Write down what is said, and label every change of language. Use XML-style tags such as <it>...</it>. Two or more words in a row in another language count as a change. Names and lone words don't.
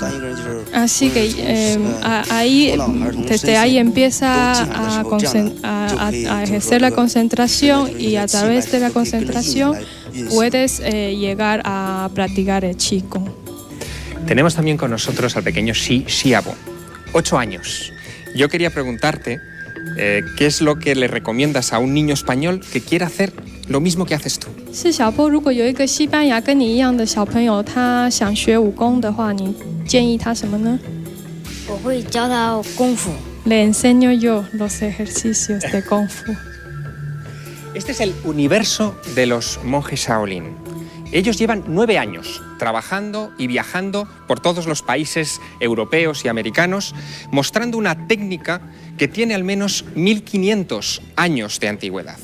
<es>Así que desde ahí empieza a ejercer la concentración y a través de la concentración puedes llegar a practicar el Chi Kung. Tenemos también con nosotros al pequeño Xi Xiaobo, 8 años. Yo quería preguntarte ¿qué es lo que le recomiendas a un niño español que quiera hacer lo mismo que haces tú?</es> <zh>是小波，如果有一个西班牙跟你一样的小朋友，他想学武功的话，你建议他什么呢？我会教他功夫。</zh> <es>Le enseño yo los ejercicios de Kung Fu. Este es el universo de los monjes Shaolin. Ellos llevan 9 años trabajando y viajando por todos los países europeos y americanos, mostrando una técnica que tiene al menos 1500 años de antigüedad.</es>